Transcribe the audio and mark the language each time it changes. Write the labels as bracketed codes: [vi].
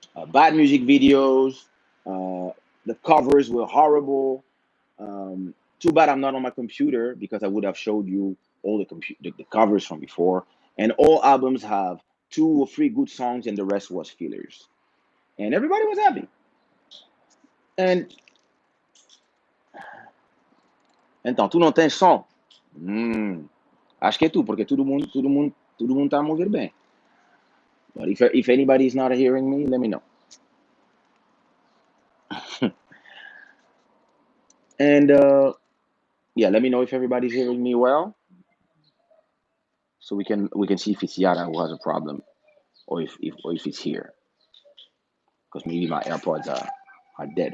[en] Bad music videos, the covers were horrible. Too bad I'm not on my computer because I would have showed you all the covers from before. And all albums have two or three good songs, and the rest was fillers. And everybody was happy. [pt] And então, tu não tens som? Acho que é tu, porque todo mundo tá a mover bem. [en] But if anybody is not hearing me, let me know. And yeah, let me know if everybody's hearing me well, so we can see if it's Yara who has a problem, or if it's here, because maybe my AirPods are dead.